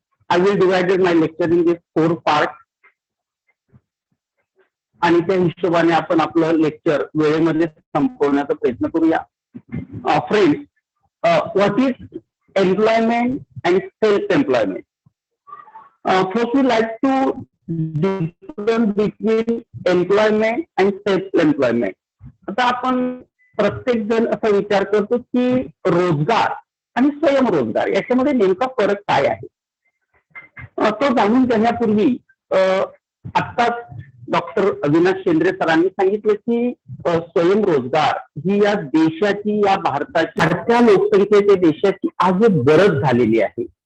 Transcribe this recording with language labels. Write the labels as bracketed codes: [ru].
[en] I will divided my lecture in this 4 part, [mr] आणि त्या हिशोबाने आपण आपलं लेक्चर वेळेमध्ये संपवण्याचा प्रयत्न करूया. [en] Friends, what is employment and self-employment? First, we like to difference between employment and self-employment. [mr] आता आपण प्रत्येक जण असा विचार करतो की रोजगार आणि स्वयंरोजगार याच्यामध्ये नेमका फरक काय आहे. तो जाणून घेण्यापूर्वी आत्ताच डॉक्टर अविनाश शेंद्रे सरांनी सांगितलं की स्वयंरोजगार ही या देशाची, या भारताची, वाढत्या लोकसंख्येच्या देशाची आज एक गरज झालेली आहे.